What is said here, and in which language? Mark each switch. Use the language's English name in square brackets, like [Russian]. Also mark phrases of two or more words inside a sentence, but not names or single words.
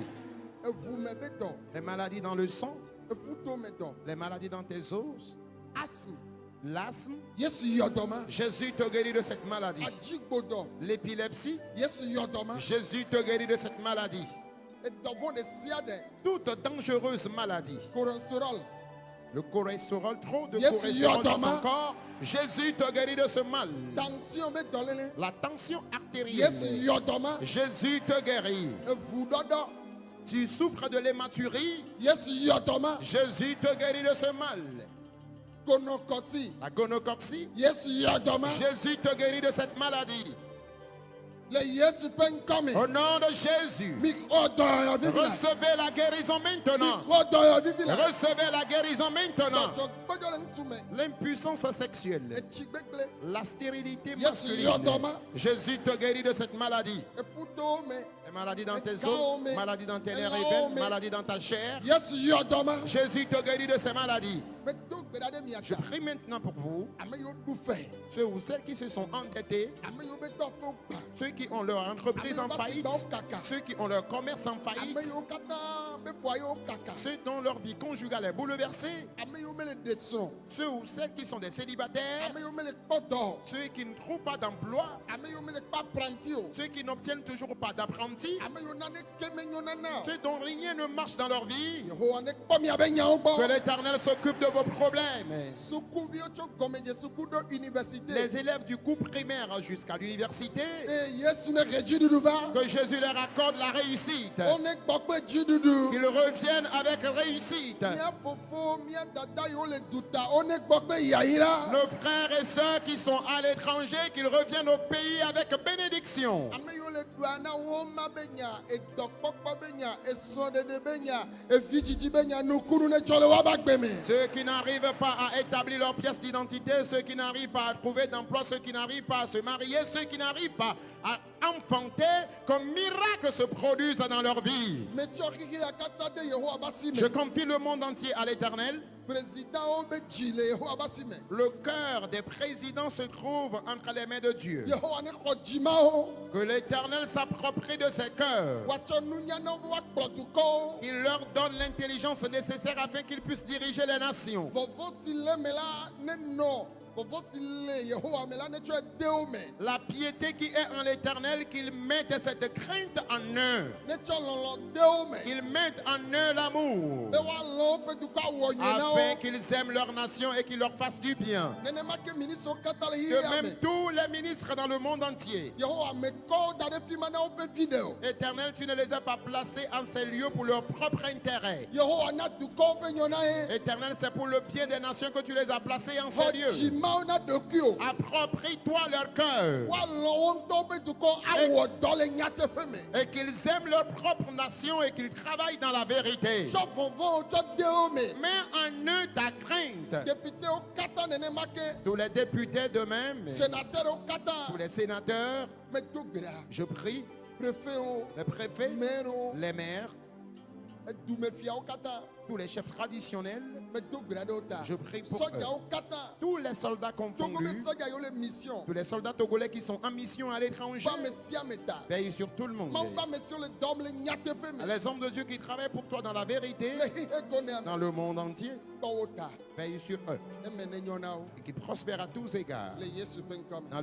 [Ewe] Eʋumebetɔ. [French] Les maladies dans le sang, [Ewe] Eƒutometɔ. [French] les maladies dans tes os, [Ewe] Asthme. [French] l'asthme, [Ewe] Yesu yɔdɔma. [French] Jésus te guérit de cette maladie. [Ewe] Adzigbodɔ. [French] L'épilepsie, [Ewe] Yesu yɔdɔma. [French] Jésus te guérit de cette maladie. [Ewe] Edɔvɔ de sia ɖe. [French] Toute dangereuse maladie, [Ewe] Cholestérol. [French] le cholestérol, trop de Yes, cholestérol dans [Ewe] Yodama. [French] ton corps, Jésus te guérit de ce mal. [Ewe] Tension be dɔlele. [French] La tension artérielle, [Ewe] Yesu yɔdɔma. [French] Jésus te guérit. [Ewe] Eʋuɖɔɖɔ. [French] Tu souffres de l'hématurie, [Ewe] Yesu yɔdɔma. [French] Jésus te guérit de ce mal. [Ewe] Gonokɔsi. [French] La gonococcie, [Ewe] Yesu yɔdɔma. [French] Jésus te guérit de cette maladie. [Ewe] Le Yesu ƒe ŋkɔme. [French] Au nom de Jésus, [Ewe] Mi xɔ dɔyɔvivi la. [French] recevez la guérison [Ewe] Mi [French] maintenant. [Ewe] xɔ dɔyɔvivi la. [French] Recevez la guérison maintenant. [Ewe] Dzɔdzɔgbɔdzɔ le ŋutu me. [French] L'impuissance sexuelle, [Ewe] Etsi gbegble. [French] la stérilité [Ewe] Yesu [French] masculine. [Ewe] yɔdɔma. [French] Jésus te guérit de cette maladie. [Ewe] Eƒutowo me. [French] Les maladies dans tes [Ewe] Ekao [French] os, [Ewe] me. [French] maladies dans tes nerfs et [Ewe] Elao [French] veines, [Ewe] me. [French] maladies dans ta chair. [Ewe] Yesu yɔdɔma. [French] Jésus te guérit de ces maladies. [Ewe] Medo gbe ɖa ɖe mia [French] Je [Ewe] ta. [French] prie maintenant pour vous, [Ewe] Ame yiwo ɖu fɛ. [French] ceux ou celles qui se sont endettés, [Ewe] Ame yiwo be dɔ ƒe gba. [French] ceux qui ont leur entreprise en faillite, ceux qui ont leur commerce en [Ewe] Ame [French] faillite, [Ewe] yiwo katã be ƒoa yiwo kaka. [French] ceux dont leur vie conjugale est bouleversée, [Ewe] Ame yiwo mele ɖe srɔ̃. [French] ceux ou celles qui sont des célibataires, [Ewe] Ame yiwo mele kpɔ dɔ. [French] ceux qui ne trouvent pas d'emploi, [Ewe] Ame yiwo mele kpɔ apranti o. [French] ceux qui n'obtiennent toujours pas d'apprenti, [Ewe] Ame yiwo nane ke menyo nana o. [French] ceux dont rien ne marche dans leur vie. [Ewe] Yehowa ne kpɔ miabe nyawo [French] Que [Ewe] gbɔ. [French] l'Éternel s'occupe de vos problèmes. [Ewe] Sukuviwo tso gɔmedze suku ɖo université. [French] Les élèves du cours primaire jusqu'à l'université, [Ewe] Eye Yesu ne he dziɖuɖu va. [French] que Jésus leur accorde la réussite. [Ewe] Wone gbɔ kple dziɖuɖu. [French] Qu'ils reviennent avec réussite. [Ewe] Mia fofo, mia dada yiwo le duta, wone gbɔ kple yayira. [French] Nos frères et sœurs qui sont à l'étranger, qu'ils reviennent au pays avec bénédiction. [Ewe] Ame yiwo le ɖua na wo ma be nya, edɔkpɔkpɔ be nya, esrɔ̃ɖeɖe be nya, evidzidzi be nya, nukunu ne tsɔ le woaba gbe me. [French] Ceux qui n'arrivent pas à établir leur pièce d'identité, ceux qui n'arrivent pas à trouver d'emploi, ceux qui n'arrivent pas à se marier, ceux qui n'arrivent pas à enfanter, comme miracle se produisent dans leur vie. [Ewe] Metsɔ xixi ya katã de Yehowa ba si me. [French] Je confie le monde entier à l'Éternel. [Ewe] Présidentwo be dzi le Yehowa ba si me. [French] Le cœur des présidents se trouve entre les mains de Dieu. [Ewe] Yehowa ne xɔ dzimawo. [French] Que l'Éternel s'approprie de ses cœurs. [Ewe] Woatsɔ nunya na wo woakplɔ dukɔwo. [French] Il leur donne l'intelligence nécessaire afin qu'ils puissent diriger les nations. [Ewe] Vɔvɔ si le me la ne nɔ. Vɔvɔ si le Yehowa me la ne tsɔe de wo me. [French] La piété qui est en l'Éternel, qu'ils mettent cette crainte en eux. [Ewe] Ne tsɔ lɔlɔ de wo me. [French] Qu'ils mettent en eux l'amour. [Ewe] Be woalɔ woƒe dukɔ awɔ nyui na wo. [French] Afin qu'ils aiment leur nation et qu'ils leur fassent du bien. [Ewe] Nenema ke ministrewo katã le [French] Que [Ewe] xixia [French] même [Ewe] me. [French] tous les ministres dans le monde entier. [Ewe] Yehowa mekɔwo da ɖe fi ma na woƒe vi ɖe o. [French] Éternel, tu ne les as pas placés en ces lieux pour leur propre intérêt. [Ewe] Yehowa na dukɔwo ƒe nyɔ na ye. [French] Éternel, c'est pour le bien des nations que tu les as placés en ces [Ewe] Xɔ [French] lieux. [Ewe] dzimawo na ɖokui o. [French] Approprie-toi leur cœur. [Ewe] Woalɔ wo ŋutɔ ƒe dukɔ awɔ dɔ le nyateƒe me. [French] Et qu'ils aiment leur propre nation et qu'ils travaillent dans la vérité. [Ewe] Tsɔ vɔvɔwo tsɔ de wo me. [French] Mets en eux ta crainte. [Ewe] Députéwo katã nenema ke. [French] Tous les députés de même, [Ewe] Sénateurs katã. [French] tous les sénateurs, [Ewe] Medo gbea. [French] je prie, [Ewe] Préfetwo. [French] les préfets, [Ewe] Maires. [French] les maires, [Ewe] Edumefiawo katã. [French] tous les chefs traditionnels, [Ewe] Medo gbea ɖe wo ta. [French] je prie pour [Ewe] Sɔdzawo katã. [French] tous les soldats [Ewe] Togo be [French] confondus, [Ewe] sɔdza yiwo le mission. [French] tous les soldats togolais qui sont en mission à l'étranger, [Ewe] Ba me sia me ta. [French] veille sur tout le monde. [Ewe] Mawu ba me siwo le dɔm le nyateƒe me. [French] Les hommes de Dieu qui travaillent pour toi dans la vérité, [Ewe] Le xixe gɔnea [French] dans [Ewe] me. [French] le monde entier, [Ewe] Tɔwo ta. [French] veille sur eux [Ewe] Eme ne nyɔ na wo. [French] et qu'ils prospèrent à tous égards. [Ewe] Le Yesu ƒe ŋkɔ me.